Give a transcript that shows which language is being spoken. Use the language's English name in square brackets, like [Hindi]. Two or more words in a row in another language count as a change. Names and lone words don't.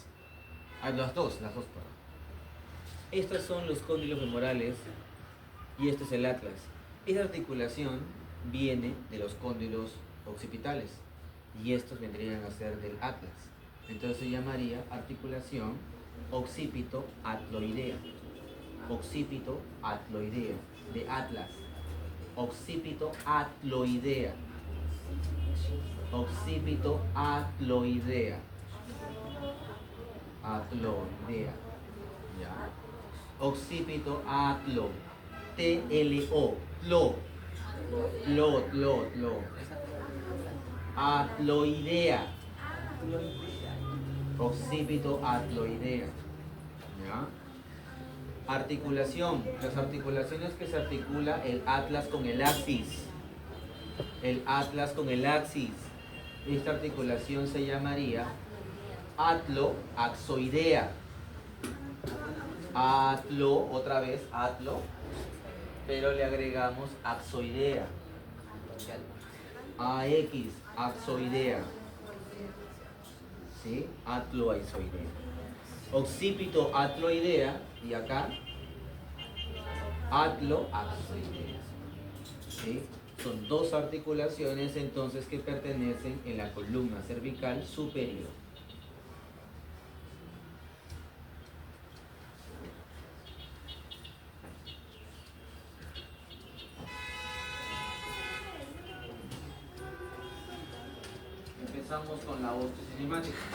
[Spanish] Las dos, perdón. Estos son los cóndilos femorales y este es el atlas. Esta articulación viene de los cóndilos occipitales. Y estos vendrían a ser del atlas. Entonces se llamaría articulación occipito-atloidea. Occipito-atloidea. De atlas. Occipito-atloidea. Occipito-atloidea. Atloidea. ¿Ya? Occipito-atlo. T-L-O. Tlo. Tlo. Atloidea. Occipito-atloidea. ¿Ya? Articulación. Las articulaciones que se articula el atlas con el axis. El atlas con el axis. Esta articulación se llamaría atlo-axoidea. Atlo, otra vez, atlo, pero le agregamos axoidea. AX, axoidea. ¿Sí? Atlo-axoidea. Occipito-atloidea, y acá, atlo-axoidea. ¿Sí? Son dos articulaciones entonces que pertenecen en la columna cervical superior. Empezamos con la osteocinemática.